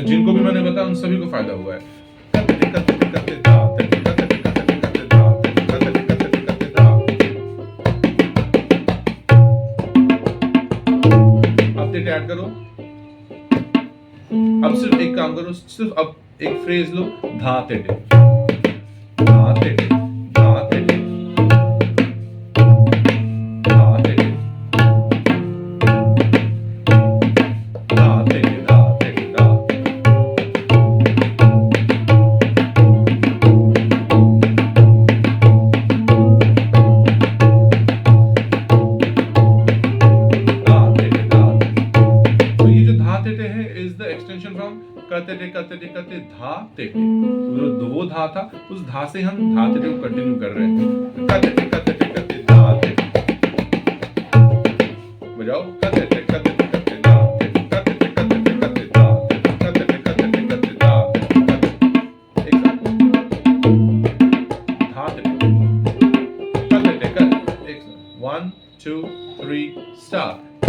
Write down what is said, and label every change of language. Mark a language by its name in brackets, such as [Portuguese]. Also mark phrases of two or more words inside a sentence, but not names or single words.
[Hindi] जिनको भी मैंने बताया उन सभी को फ़ायदा हुआ है। अब टेटे ऐड करो। अब सिर्फ एक काम करो, सिर्फ अब एक फ्रेज लो, धा टेटे धा टेटे धा टेटे धा टेटे धा टेटे धा टेटे धा। तो ये जो धा टेटे है [English] is the extension from [Hindi] कते धा टेटे। वो धा था, उस धा से हम धा टेटे को कंटिन्यू कर रहे हैं। कते धा टेटे बजाओ। कते धा टेटे धा टेटे धा टेटे धा टेटे। एक साथ धा टेटे कते एक 1 2 3 स्टार्ट।